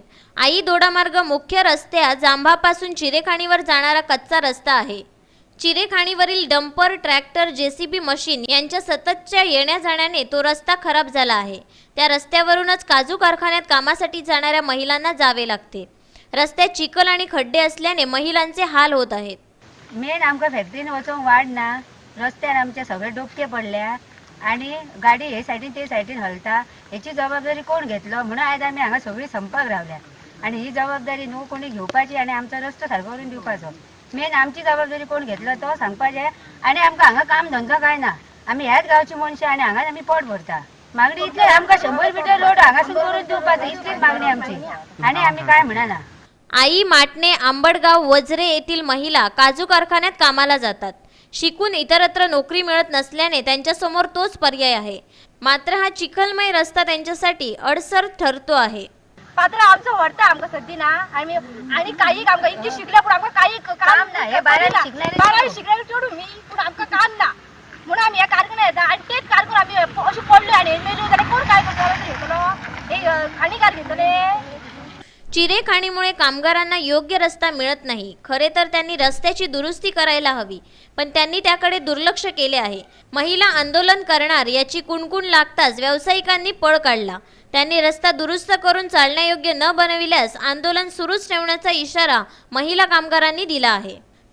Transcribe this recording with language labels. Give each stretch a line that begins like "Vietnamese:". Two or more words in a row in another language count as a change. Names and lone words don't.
Marathi: आई दोडामार्ग मुख्य रस्त्या जांभापासून चिरेखाणीवर जाणारा कच्चा रस्ता आहे। चिरेखाणीवरील डंपर, ट्रॅक्टर, जेसीबी मशीन यांच्या सततच्या येण्या जाण्याने तो रस्ता खराब झाला आहे। त्या रस्त्यावरूनच काजू कारखान्यात कामासाठी जाणाऱ्या महिलांना जावे लागते। रस्त्यात चिखल आणि खड्डे असल्याने महिलांचे हाल होत आहेत।
Konkani: मेन आमकां फॅक्टरीन वचोंक वाट ना, रस्त्यार आमचे सगळे डोबके पडल्या आणि गाडी हे सायडीन ते सायडीन हलता। हेची जबाबदारी कोण घेतलो म्हणून आयज आमी हांगा सगळी संपाक रावल्या आणि ही जबाबदारी न्हू कोणी घेवपाची आणि आमचो रस्तो सारको करून दिवपाचो। मेन आमची जबाबदारी कोण घेतलो तो सांगपाचें आणि आमकां हांगा काम धंदो काय ना। आमी ह्याच गांवची मनशां आणि हांगाच आमी पोट भरता। मागणी इतले आमकां 100 मिटर रोड हांगासून करून दिवपाचो, इतलीच मागणी आमची आणि आमी काय म्हणना।
Marathi: आई माटणे, आंबडगाव, वजरे येथील महिला काजू कारखान्यात कामाला जातात। शिकून इतरत्र नोकरी मिळत नसल्याने त्यांच्यासमोर तोच पर्याय आहे। मात्र हा चिखलमय रस्ता त्यांच्यासाठी अडसर ठरतो आहे।
Konkani: पात्र आमचं वाटतं आमकां सद्दी ना आणि काही आमकां इतकी शिकल्या पण आमकां काही काम ना। हे 12वी शिकलेले सोडून मी पण आमकां काम ना म्हणून आमी ह्या कारखान्यात येता आणि तेच कारखान आमी अशी पडले आणि मेल्यो जाल्यार कोण काय करतलो? हे खाणीकार घेतले।
Marathi: चिरेखाणीमुळे कामगारांना योग्य रस्ता मिळत नाही। खरे तर त्यांनी रस्त्याची दुरुस्ती करायला हवी, पण त्यांनी त्याकडे दुर्लक्ष केले आहे। महिला आंदोलन करणार याची कुणकुण लागताच व्यावसायिकांनी पळ काढला। त्यांनी रस्ता दुरुस्त करून चालण्यायोग्य न बनविल्यास आंदोलन सुरूच ठेवण्याचा इशारा महिला कामगारांनी दिला आहे।